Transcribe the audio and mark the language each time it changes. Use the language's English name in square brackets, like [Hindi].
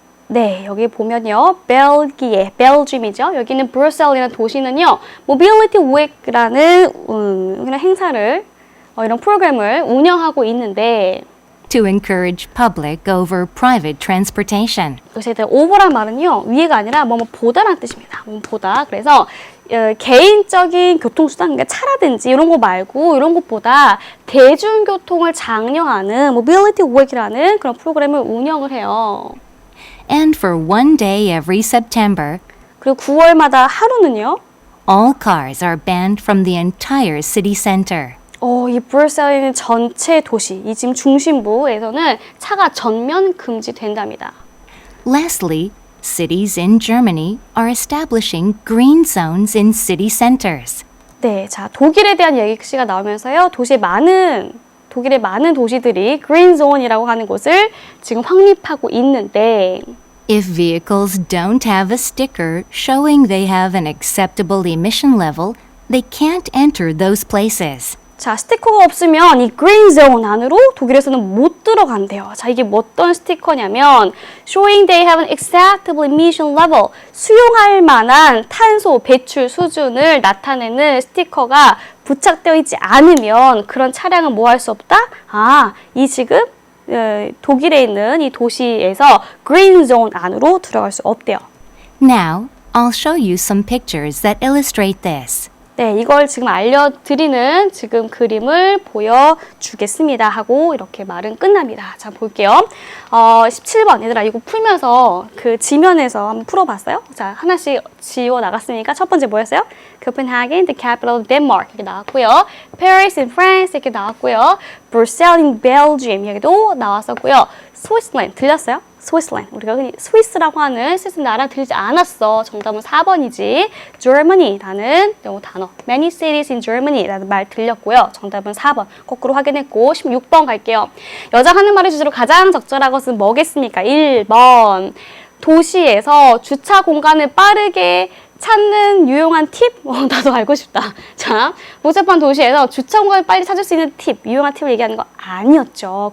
[Korean] 네, 여기 보면요. 벨gium이죠. 여기는 브뤼셀이라는 도시는요. 모빌리티 웨이크라는 그런 행사를 이런 프로그램을 운영하고 있는데 [English] to encourage public over private transportation. [Korean] 여기서 over란 말은요. 위에가 아니라 뭐뭐 보다라는 뜻입니다. 뭐 보다. 그래서 개인적인 교통수단, 그러니까 차라든지 이런 거 말고 이런 것보다 대중교통을 장려하는 모빌리티 웨이크라는 그런 프로그램을 운영을 해요. [English] And for one day every September, [Korean] 그리고 9월마다 하루는요. [English] all cars are banned from the entire city center. [Korean] 이 브뤼셀에 있는 전체 도시, 이 지금 중심부에서는 차가 전면 금지된답니다. [English] Lastly, cities in Germany are establishing green zones in city centers. [Korean] 네, 자 독일에 대한 얘기가 나오면서요. 독일의 많은 도시들이 green zone이라고 하는 곳을 지금 확립하고 있는데 [English] If vehicles don't have a sticker showing they have an acceptable emission level, they can't enter those places. [Korean] 자, 스티커가 없으면 이 green zone 안으로 독일에서는 못 들어간대요. 자, 이게 어떤 스티커냐면 [English] showing they have an acceptable emission level, [Korean] 수용할 만한 탄소 배출 수준을 나타내는 스티커가 부착되어 있지 않으면 그런 차량은 뭐 할 수 없다? 아, 이 지금 독일에 있는 이 도시에서 green zone 안으로 들어갈 수 없대요. [English] Now, I'll show you some pictures that illustrate this. [Korean] 네, 이걸 지금 알려드리는 지금 그림을 보여주겠습니다 하고 이렇게 말은 끝납니다. 자, 볼게요. 17번 얘들아 이거 풀면서 그 지면에서 한번 풀어봤어요? 자, 하나씩 지워 나갔으니까 첫 번째 뭐였어요? [English] Copenhagen, the capital of Denmark [Korean] 이렇게 나왔고요. [English] Paris in France 이렇게 나왔고요. Brussels in Belgium [Korean] 여기도 나왔었고요. Switzerland 들렸어요? Switzerland. 우리가 흔히 스위스라고 하는 스위스 나라 들리지 않았어. 정답은 4번이지. Germany라는 단어. [English] Many cities in Germany [Korean] 라는 말 들렸고요. 정답은 4번. 거꾸로 확인했고 16번 갈게요. 여자가 하는 말의 주제로 가장 적절한 것은 뭐겠습니까? 1번. 도시에서 주차 공간을 빠르게 찾는 유용한 팁? 나도 알고 싶다. 자, 복잡한 도시에서 주차 공간을 빨리 찾을 수 있는 팁, 유용한 팁을 얘기하는 거 아니었죠.